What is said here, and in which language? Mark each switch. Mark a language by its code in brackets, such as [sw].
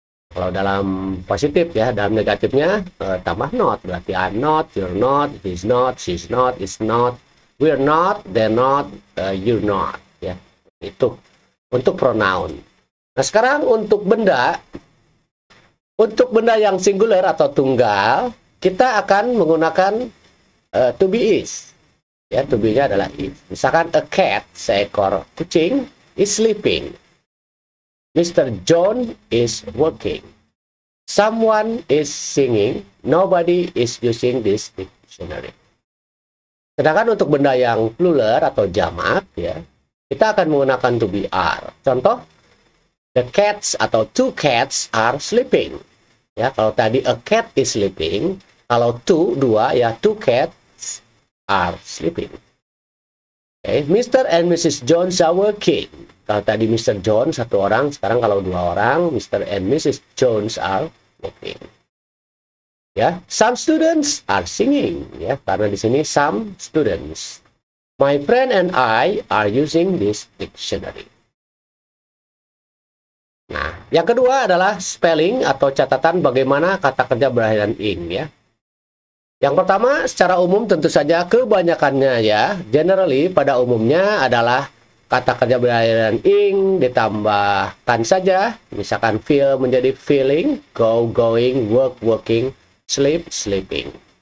[id] Kalau dalam positif ya, dalam negatifnya tambah not, berarti [en] I'm not, you're not, he's not, she's not, it's not, we're not, they're not, you're not [id] ya. Itu untuk pronoun. Nah, sekarang untuk benda yang singular atau tunggal, kita akan menggunakan [en] to be is. [id] Ya, to be-nya adalah is. Misalkan [en] a cat, [id] seekor kucing, [en] is sleeping. Mr. John is working. Someone is singing. Nobody is using this dictionary. [id] Sedangkan untuk benda yang plural atau jamak, ya, kita akan menggunakan [en] to be are. [id] Contoh, [en] the cats [id] atau [en] two cats are sleeping. [id] Ya, kalau tadi [en] a cat is sleeping, [id] kalau [en] two, 2, [id] ya [en] two cats are sleeping. Okay. Mr. and Mrs. Jones are working. [id] Kalau tadi [en] Mr. [id] John 1 orang, sekarang kalau 2 orang, Mr. and Mrs. [en] Jones are working. [id] Ya, [en] some students are singing. [id] Ya, karena di sini [en] some students. My friend and I are using this dictionary. [id] Nah, yang kedua adalah spelling atau catatan bagaimana kata kerja berakhiran ing ya. Yang pertama, secara umum tentu saja kebanyakannya ya, [en] generally [id] pada umumnya adalah kata kerja berakhiran ing ditambahkan saja, misalkan [en] feel [id] menjadi [en] feeling, go, going, work, working, sleep, sleeping.